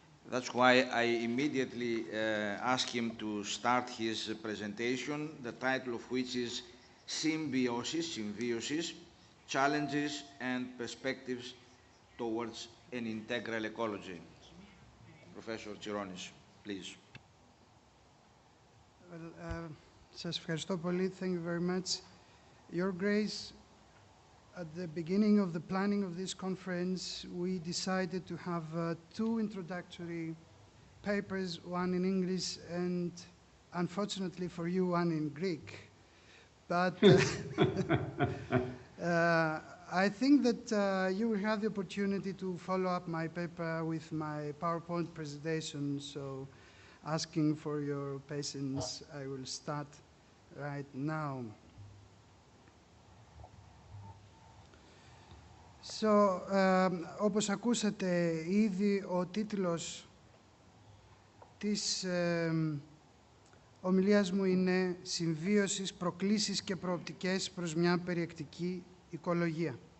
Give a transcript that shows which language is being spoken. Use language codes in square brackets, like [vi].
[en] That's why I immediately asked him to start his presentation, the title of which is Symbiosis, Challenges and Perspectives Towards an Integral Ecology. Professor Tsironis, please. [el] Well, σας ευχαριστώ πολύ. [en] Thank you very much. Your Grace, at the beginning of the planning of this conference, we decided to have two introductory papers, one in English and, unfortunately for you, one in Greek. But I think that you will have the opportunity to follow up my paper with my PowerPoint presentation, so asking for your patience, I will start right now. [el] So, όπως ακούσατε ήδη, ο τίτλος της ομιλίας μου είναι «Συμβίωσης, προκλήσεις και προοπτικές προς μια περιεκτική οικολογία».